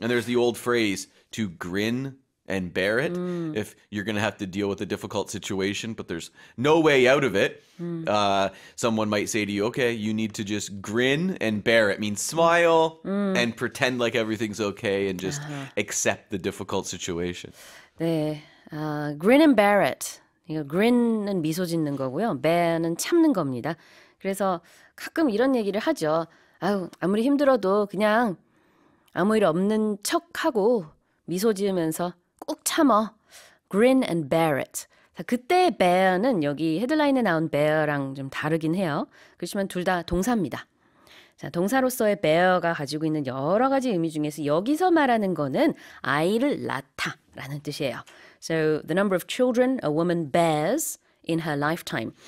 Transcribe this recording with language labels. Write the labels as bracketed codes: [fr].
[en] And there's the old phrase, to grin and bear it, if you're going to have to deal with a difficult situation, but there's no way out of it. Someone might say to you, okay, you need to just grin and bear it. Means smile and pretend like everything's okay and just accept the difficult situation. [ko] 네, [en] grin and bear it. [ko] 이거 grin은 미소 짓는 거고요. bear는 참는 겁니다. 그래서 가끔 이런 얘기를 하죠. 아무리 힘들어도 그냥 아무 일 없는 척하고 미소 지으면서 꾹 참어. [en] Grin and bear it. [ko] 자, 그때 bear는 여기 헤드라인에 나온 bear랑 좀 다르긴 해요. 그렇지만 둘 다 동사입니다. 자, 동사로서의 bear가 가지고 있는 여러 가지 의미 중에서 여기서 말하는 거는 아이를 낳다라는 뜻이에요. [en] So the number of children a woman bears in her lifetime.